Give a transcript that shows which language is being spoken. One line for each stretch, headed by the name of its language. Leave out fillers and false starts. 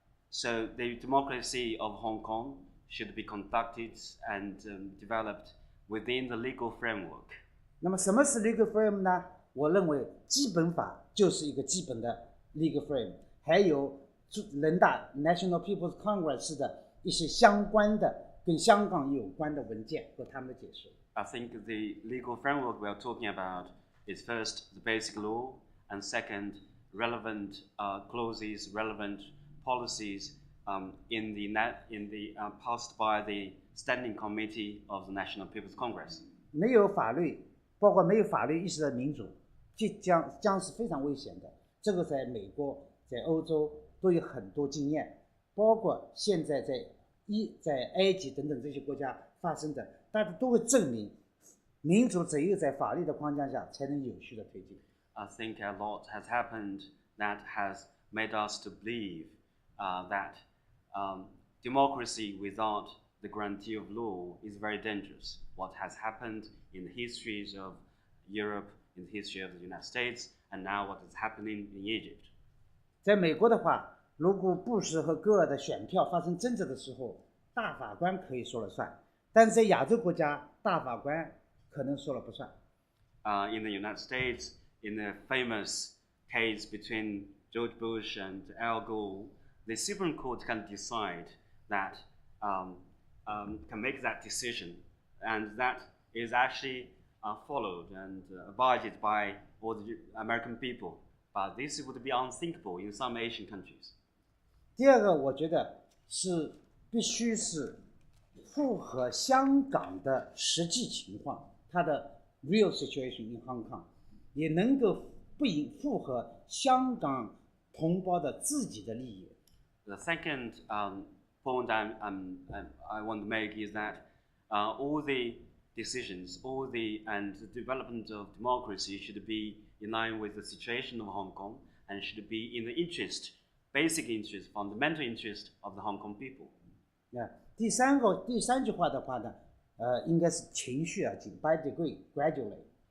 English: So the democracy of Hong Kong should be conducted and developed within the legal framework.
Chinese: 那么什么是 legal frame 呢？我认为基本法就是一个基本的 legal frame， 还有人大 National People's Congress 的一些相关的跟香港有关的文件和他们的解释。
English: I think the legal framework we are talking about is first the basic law, and second relevant clauses, relevant policies in the passed by the Standing Committee of the National People's Congress.
Chinese: 没有法律，包括没有法律意识的民主，将是非常危险的。这个在美国、在欧洲都有很多经验，包括现在在埃及等等这些国家发生的，大家都会证明，民主只有在法律的框架下才能有序的推进。
English: I think a lot has happened that has made us to believe that democracy without the guarantee of law is very dangerous. What has happened in the histories of Europe, in the history of the United States, and now what is happening in Egypt.
Chinese: 在美国的话，如果布什和戈尔的选票发生争执的时候，大法官可以说了算，但是在亚洲国家，大法官可能说了不算。
English: In the United States, in the famous case between George Bush and Al Gore, the Supreme Court can decide that, can make that decision, and that is actually followed and abided by all the American people. But this would be unthinkable in some Asian countries.
Chinese: 第二个，我觉得必须是符合香港的实际情况，它的 real situation in Hong Kong，也能够符合香港同胞的自己的利益。
English: The second point I want to make is that all the decisions, and the development of democracy should be in line with the situation of Hong Kong and should be in the basic interest, fundamental interest of the Hong Kong people.
Chinese: 第三句话的话呢，应该是情绪而进 by degree, gradually.